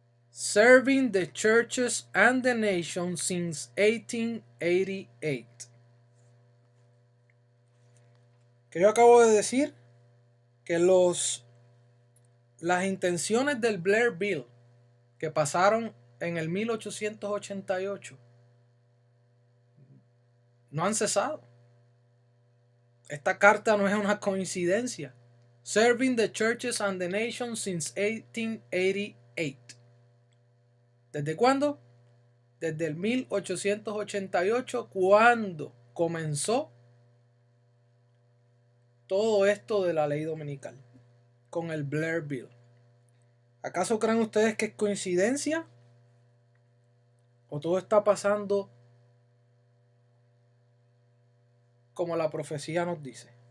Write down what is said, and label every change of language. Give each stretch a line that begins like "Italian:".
English: Serving the churches and the nation since 1888.
Spanish: Que yo acabo de decir que las intenciones del Blair Bill que pasaron en el 1888 no han cesado. Esta carta no es una coincidencia.
English: Serving the churches and the nation since 1888.
Spanish: ¿Desde cuándo? Desde el 1888, cuando comenzó todo esto de la ley dominical, con el Blair Bill. ¿Acaso creen ustedes que es coincidencia? ¿O todo está pasando como la profecía nos dice?